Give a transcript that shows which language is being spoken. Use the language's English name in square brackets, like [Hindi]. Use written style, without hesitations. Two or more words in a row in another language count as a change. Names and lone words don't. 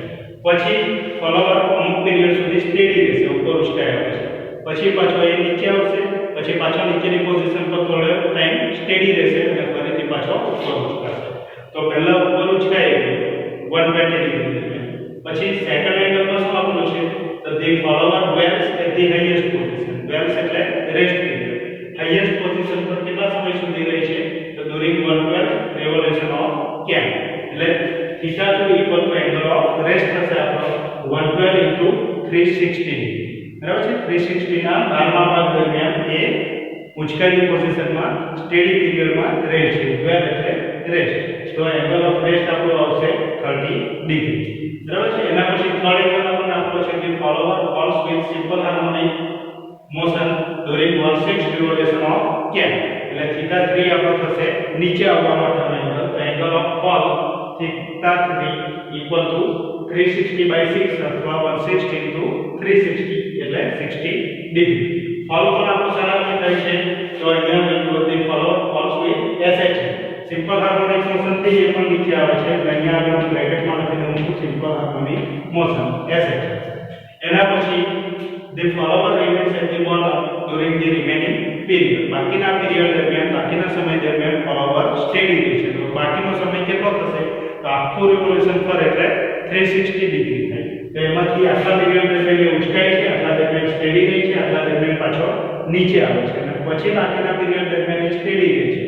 [Gujarati] પછી ફોલોવર અમુક પીરિયડ સુધી સ્ટેડી રહેશે, ઉપર ઊંચકાય છે. પછી પાછો એ નીચે આવશે, પછી પાછો નીચેની પોઝિશન પર થોડો ટાઈમ સ્ટેડી રહેશે અને ફરીથી પાછો ઉપર ઊંચકાશે. તો પહેલા ઉપર ઊંચકાય 120 ડિગ્રી. પછી સેકન્ડ એંગલમાં શું આપેલું છે? [English] તો the follower dwells at the highest position. [Gujarati] dwells એટલે [English] rest period. [Gujarati] હાઈએસ્ટ પોઝિશન પર કેટલા સમય સુધી રહે છે? [English] તો during 112 revolution of CAM. [Gujarati] એટલે θ2 = [English] angle of rest [Gujarati] થશે આપણો 112 * 360 બરાબર છે. 360 ના 12મા ભાગ દરમિયાન એ ઊંચકાયેલી પોઝિશનમાં સ્ટેડી પીરિયડમાં રહે છે. dwell એટલે રેસ્ટ. તો [English] angle of rest [Gujarati] આપણો આવશે 30 ડિગ્રી. બરાબર છે. એના પછી [English] third angle [Gujarati] આપણને આપેલો છે કે [English] follower falls with simple harmonic motion during 1/6 revolution of CAM. [Gujarati] એટલે θ3 આપણો થશે નીચે આવવા માટેનો એંગલ. તો [English] angle of fall [Gujarati] θ3 = 360/6 અથવા 1/6 * 360 એટલે 60 ડિગ્રી. ફોલ પણ આપણો સરળથી થાય છે. તો અહીંયા [English] the follower falls with SH. simple harmonic motion [Gujarati] થી એ પણ નીચે આવે છે એટલે અહીંયા આપણે બ્રેકેટમાં લખી દઉં છું [English] simple harmonic motion [Gujarati] SH. એના પછી [English] the follower remains at the bottom during the remaining period. [Gujarati] બાકીના પીરિયડ દરમિયાન બાકીના સમય દરમિયાન ફોલોવર સ્ટેડી રહે છે. તો બાકીનો સમય કેટલો થશે? તો આખું રિવોલ્યુશન પર એટલે 360 ડિગ્રી થાય. તો એમાંથી આટલા પીરિયડ દરમિયાન ઊંચકાય છે, આટલા દરમિયાન સ્ટેડી રહે છે, આટલા દરમિયાન પાછો નીચે આવે છે અને પછી બાકીના પીરિયડ દરમિયાન સ્ટેડી રહે છે.